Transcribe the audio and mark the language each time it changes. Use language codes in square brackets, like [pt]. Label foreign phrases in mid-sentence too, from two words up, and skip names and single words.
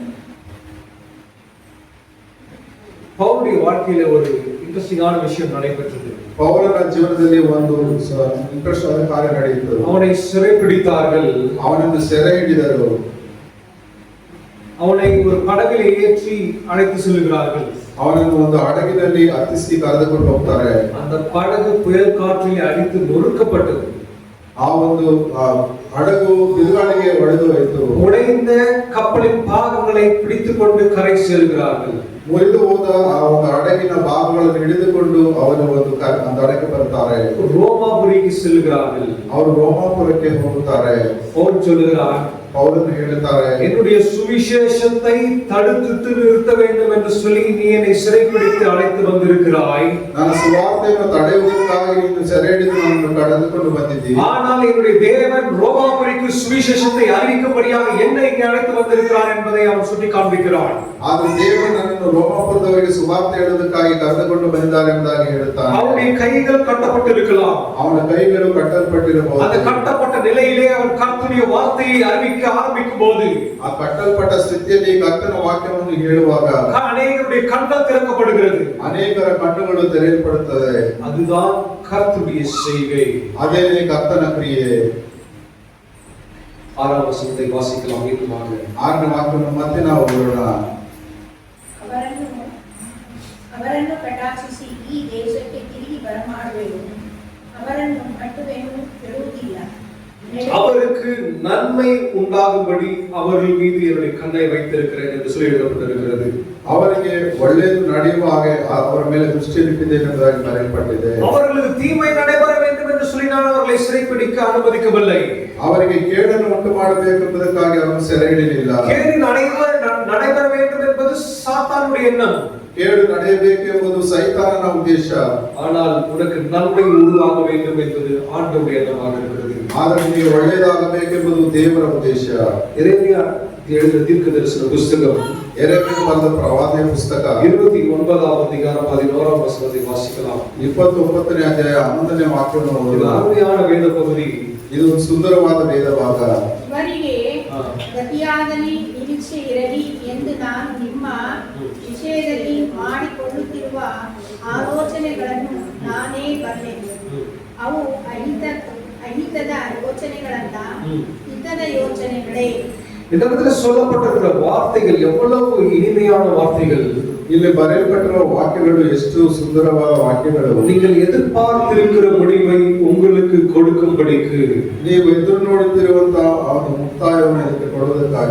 [ta] பவுலுடைய வாழ்க்கையில ஒரு இன்ட்ரெஸ்டிங்கான விஷயம் நடைபெற்றது. [kn] ಪೌಲನ ಜೀವನದಲ್ಲಿ ಒಂದು ಇಂಟ್ರೆಸ್ಟ್ ಆದ ಕಾರ್ಯ ನಡೆಯಿತು. [ta] அவனை சிறைப்பிடித்தார்கள். [kn] ಅವನನ್ನು ಸೆರೆ ಹಿಡಿದರು. [ta] அவனை ஒரு படகில் ஏற்றி அழைத்து செல்கிறார்கள். [kn] ಅವನನ್ನು ಒಂದು ಹಡಗಿನಲ್ಲಿ ಹತ್ತಿಸಿ ಕರೆದುಕೊಂಡು ಹೋಗ್ತಾರೆ. [ta] அந்த படகு புயல் காற்றில் அடித்து நொறுக்கப்பட்டது. [kn] ಆ ಒಂದು ಹಡಗು ಬಿರುಗಾಳಿಗೆ ಒಡೆದು ಹೋಯಿತು. [ta] உடைந்த கப்பலின் பாகங்களை பிடித்துக்கொண்டு கரை செல்கிறார்கள். [kn] ಮುರಿದು ಹೋದ ಆ ಒಂದು ಹಡಗಿನ ಭಾಗಗಳನ್ನು ಹಿಡಿದುಕೊಂಡು ಅವರು ಒಂದು ಹಡಕ್ಕೆ ಬರ್ತಾರೆ. [ta] ரோமாபுரிக்கு செல்கிறார்கள். [kn] ಅವರು ರೋಮಾಪುರಕ್ಕೆ ಹೋಗುತ್ತಾರೆ. [ta] பவுல் சொல்லுகிறார், [kn] ಪೌಲನು ಹೇಳುತ್ತಾರೆ, [ta] என்னுடைய சுவிசேஷத்தை தடுத்து நிறுத்த வேண்டும் என்று சொல்லி நீ என்னை சிறைப்பிடித்து அழைத்து வந்திருக்கிறாய். [kn] ನನ್ನ ಸುವಾರ್ತೆಯನ್ನು ತಡೆಯುವುದಕ್ಕಾಗಿ ನೀನು ಸೆರೆ ಹಿಡಿದು ನನ್ನನ್ನು ಕರೆದುಕೊಂಡು ಬಂದಿದ್ದೀ. [ta] ஆனால் என்னுடைய தேவன் ரோமாபுரிக்கு சுவிசேஷத்தை அறிவிக்கும்படியாக என்னை இங்கே அழைத்து வந்திருக்கிறார் என்பதை அவன் சுட்டி காண்பிக்கிறான். [kn] ಆದ್ರೆ ದೇವರು ನನ್ನನ್ನು ರೋಮಾಪುರದವರಿಗೆ ಸುವಾರ್ತೆ ಹೇಳುವುದಕ್ಕಾಗಿ ಕರೆದುಕೊಂಡು ಬಂದಿದ್ದಾರೆ ಎಂಬುದಾಗಿ ಹೇಳುತ್ತಾನೆ. [ta] அவனுடைய கைகள் கட்டப்பட்டிருக்கலாம். [kn] ಅವನ ಕೈಗಳು ಕಟ್ಟಲ್ಪಟ್ಟಿರಬಹುದು. [ta] அந்த கட்டப்பட்ட நிலையிலே அவன் கர்த்தருடைய வார்த்தையை அறிவிக்க ஆரம்பிக்கும் போது, [kn] ಆ ಕಟ್ಟಲ್ಪಟ್ಟ ಸ್ಥಿತಿಯಲ್ಲಿ ಕರ್ತನ ವಾಕ್ಯವನ್ನು ಹೇಳುವಾಗ [ta] அநேகருடைய கண்கள் திறக்கப்படுகிறது. [kn] ಅನೇಕರ ಕಣ್ಣುಗಳು ತೆರೆಯಲ್ಪಡುತ್ತದೆ. [ta] அதுதான் கர்த்தருடைய செய்கை. [kn] ಅದೇ ಕರ್ತನ ಕ್ರಿಯೆ. [ta] 6ஆம் வசனத்தை வாசிக்கலாம். மீண்டுமாக [kn] 6ನೇ ವಾಕ್ಯವನ್ನು ಮತ್ತೆ ನಾವು ಓದೋಣ. ಅವರನ್ನು ಕಟಾಕ್ಷಿಸಿ ಈ ದೇಶಕ್ಕೆ ತಿರುಗಿ ಬರಮಾಡುವೆನು, ಅವರನ್ನು ಕಟ್ಟುವೆನು, ಕೆಡುವುದಿಲ್ಲ. [ta] அவருக்கு நன்மை உண்டாகும்படி அவர்கள் மீது என்னுடைய கண்ணை வைத்திருக்கிறேன் என்று சொல்லி எழுதப்பட்டிருக்கிறது. [kn] ಅವರಿಗೆ ಒಳ್ಳೆಯದು ನಡೆಯುವ ಹಾಗೆ ಅವರ ಮೇಲೆ ದೃಷ್ಟಿಯಿಟ್ಟಿದ್ದೇನೆ ಎಂಬುದಾಗಿ ಬರೆಯಲ್ಪಟ್ಟಿದೆ. [ta] அவர்களுக்கு தீமை நடைபெற வேண்டும் என்று சொல்லி நான் அவர்களை சிறைப்பிடிக்க அனுமதிக்கவில்லை. [kn] ಅವರಿಗೆ ಕೇಡನ್ನು ಉಂಟು ಮಾಡಬೇಕು ಎಂಬುದಕ್ಕಾಗಿ ಅವರನ್ನು ಸೆರೆ ಹಿಡಿಯಲಿಲ್ಲ. [ta] கேடு நடைபெற வேண்டும் என்பது சாத்தானுடைய எண்ணம். [kn] ಕೇಡು ನಡೆಯಬೇಕು ಎಂಬುದು ಸೈತಾನನ ಉದ್ದೇಶ. [ta] ஆனால் உனக்கு நன்மை உருவாக வேண்டும் என்பது ஆண்டவருடைய எண்ணமாக இருக்கிறது. [kn] ಆದರೆ ನಿಮಗೆ ಒಳ್ಳೆಯದಾಗಬೇಕೆಂಬುದು ದೇವರ ಉದ್ದೇಶ. [ta] எரேமியா எழுதின தீர்க்கதரிசன புத்தகம், [kn] எரேமியா ಬರೆದ ಪ್ರವಾದನೆಯ ಪುಸ್ತಕ [ta] 29ஆம் அதிகாரம் 11ஆம் வசனத்தை வாசிக்கலாம். [kn] 29ನೇ ಅಧ್ಯಾಯ 11ನೇ ವಾಕ್ಯವನ್ನು [ta] இது [kn] ಓದೋಣ. [ta] அருமையான வேத பகுதி. [kn] ಇದು ಒಂದು ಸುಂದರವಾದ ವೇದ ಭಾಗ. ಇವರಿಗೆ ಗತಿಯಾಗಲಿ ನಿರೀಕ್ಷೆ ಇರಲಿ ಎಂದು ನಾನು ನಿಮ್ಮ ವಿಷಯದಲ್ಲಿ ಮಾಡಿಕೊಳ್ಳುತ್ತಿರುವ ಆಲೋಚನೆಗಳನ್ನು ನಾನೇ ಬಲ್ಲೆನು. ಅವು ಅಹಿತದ ಯೋಚನೆಗಳಲ್ಲ, ಹಿತದ ಯೋಚನೆಗಳೇ. [ta] இந்த இடத்துல சொல்லப்பட்டிருக்கிற வார்த்தைகள் எவ்வளவு இனிமையான வார்த்தைகள். [kn] ಇಲ್ಲಿ ಬರೆಯಲ್ಪಟ್ಟಿರುವ ವಾಕ್ಯಗಳು ಎಷ್ಟು ಸುಂದರವಾದ ವಾಕ್ಯಗಳು. [ta] நீங்கள் எதிர்பார்த்திருக்கிற முடிவை உங்களுக்கு கொடுக்கும்படிக்கு, [kn] ನೀವು ಎದುರು ನೋಡುತ್ತಿರುವಂತಹ ಒಂದು ಮುಕ್ತಾಯವನ್ನು ಇದಕ್ಕೆ ಕೊಡುವುದಕ್ಕಾಗಿ,